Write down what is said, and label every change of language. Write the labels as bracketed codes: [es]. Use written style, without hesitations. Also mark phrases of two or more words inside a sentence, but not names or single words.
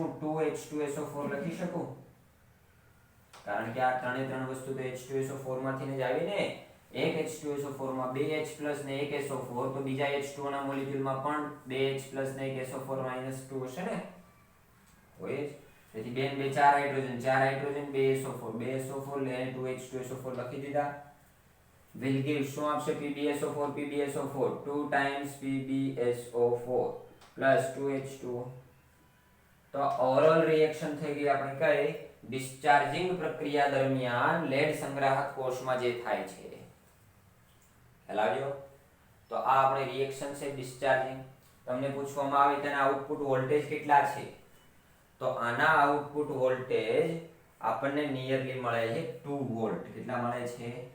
[gu] 2H2SO4 લખી શકું કારણ કે આ ત્રણ વસ્તુ તો H2SO4 માંથી જ આવી ને એક H2SO4 માં 2H+ ને એક SO4 તો બીજા H2O ના મોલેક્યુલ માં પણ 2H+ ને એક SO4 - 2 હશે ને હોય તેથી બે 4 હાઇડ્રોજન 2 SO4 લે 2H2SO4 લખી દીધા [en] will give [gu] શું આપશે PbSO4 2 times PbSO4 plus 2H2O તો ઓવરઓલ રિએક્શન થઈ ગઈ આપણે કઈ ડિસ્ચાર્જિંગ પ્રક્રિયા દરમિયાન લેડ સંગ્રાહક કોષમાં જે થાય છે ખ્યાલ આવ્યો તો આ આપણે રિએક્શન છે ડિસ્ચાર્જિંગ તમને પૂછવામાં આવે તેના [en] output voltage [gu] કેટલા છે તો આના [en] output voltage [gu] આપણને નિયરલી મળે છે 2 વોલ્ટ કેટલા મળે છે